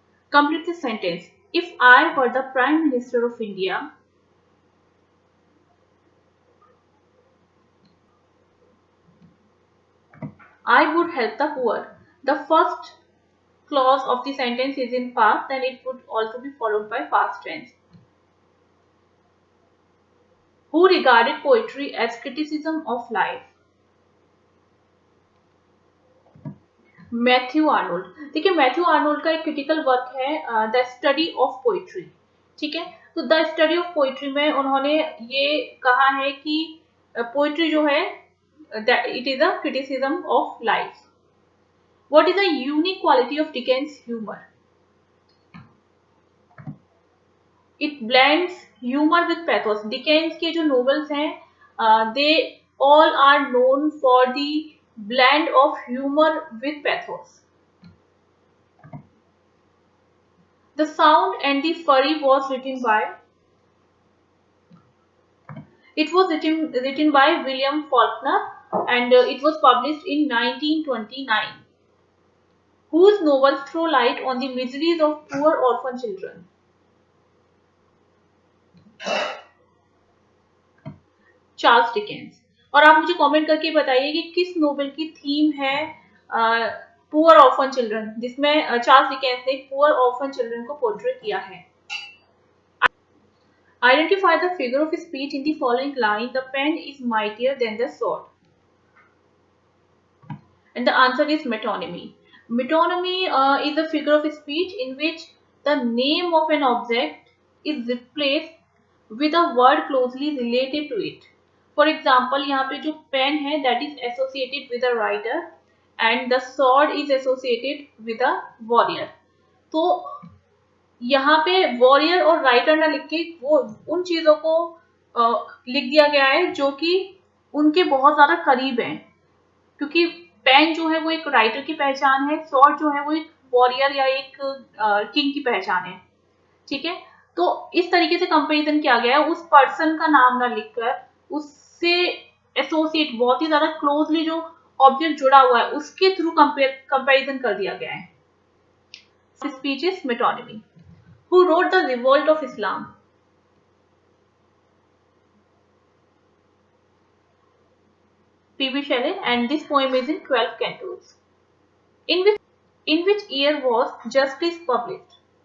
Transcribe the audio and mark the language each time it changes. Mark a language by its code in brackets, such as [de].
[en] Complete the sentence. If I were the Prime Minister of India, I would help the poor. The first clause of the sentence is in past, then it would also be followed by past tense. Who regarded poetry as criticism of life? Matthew Arnold. [hi] देखिए Matthew Arnold का एक critical work है the study of poetry. ठीक है, तो the study of poetry में उन्होंने ये कहा है कि पोइट्री जो है [en] It is a criticism of life. What is the unique quality of Dickens humour? It blends humour with pathos. [hi] Dickens के जो नोवेल्स हैं [en] They all are known for the blend of humor with pathos. The Sound and the Fury was written by. It was written by William Faulkner and it was published in 1929. Whose novels throw light on the miseries of poor orphan children? Charles Dickens. [hi] और आप मुझे comment करके बताइए कि किस novel की theme है poor orphan children, जिसमें चार्ल्स डिकेंस ने पुअर ऑर्फन चिल्ड्रन को पोर्ट्रे किया है. [en] Identify the figure of speech in the following line. The pen is mightier than the sword. And the answer is metonymy. Metonymy is a figure of speech in which the name of an object is replaced with a word closely related to it. For example, [hi] यहाँ पे जो [en] pen [hi] है [en] that is associated with a writer and the sword is associated with a warrior. [hi] तो यहाँ पे warrior और writer ना लिख के वो उन चीजों को लिख दिया गया है जो कि उनके बहुत ज्यादा करीब हैं, क्योंकि पेन जो है वो एक राइटर की पहचान है, स्वॉर्ड जो है वो एक वॉरियर या एक किंग की पहचान है। ठीक है, तो इस तरीके से कंपैरिजन किया गया है, उस पर्सन का नाम ना लिखकर उससे एसोसिएट बहुत ही ज्यादा क्लोजली जो ऑब्जेक्ट जुड़ा हुआ है उसके थ्रू कंपैरिजन कर दिया गया है। [en] Speech is metonymy. Who wrote the Revolt of Islam? P.B. Shelley, and this poem is in 12 cantos. In which year was Justice published?